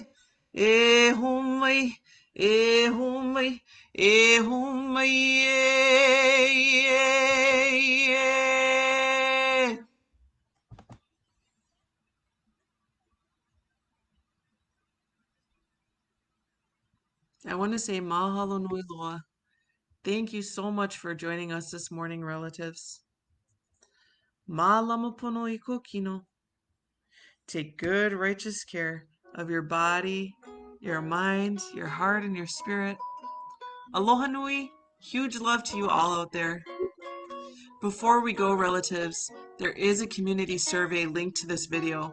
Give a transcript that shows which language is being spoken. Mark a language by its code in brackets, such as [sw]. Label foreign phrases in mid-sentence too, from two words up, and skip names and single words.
[haw] E ho mai, e ho mai, e ho mai e. [en] I want to say [haw] mahalo nui loa. [en] Thank you so much for joining us this morning, relatives. [haw] Ma lama pono I ko kino. [en] Take good, righteous care of your body, your mind, your heart, and your spirit. [haw] Aloha nui. [en] Huge love to you all out there. Before we go, relatives, there is a community survey linked to this video.